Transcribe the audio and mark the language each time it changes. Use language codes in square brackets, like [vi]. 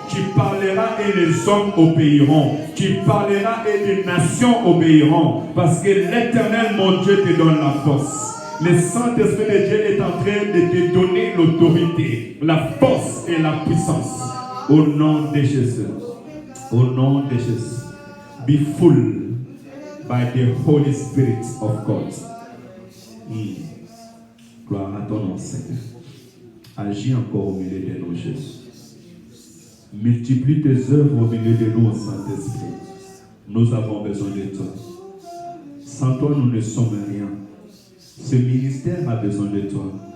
[fr] Tu parleras et les hommes obéiront. Tu parleras et les nations obéiront. Parce que l'Éternel, mon Dieu, te donne la force. Le Saint-Esprit de Dieu est en train de te donner l'autorité, la force et la puissance. Au nom de Jésus. Au nom de Jésus. [en] Be full by the Holy Spirit of God. [fr] Gloire à ton nom, Seigneur. Agis encore au milieu de nous, Jésus. Multiplie tes œuvres au milieu de nous, Saint-Esprit. Nous avons besoin de toi. Sans toi, nous ne sommes rien. Ce ministère a besoin de toi.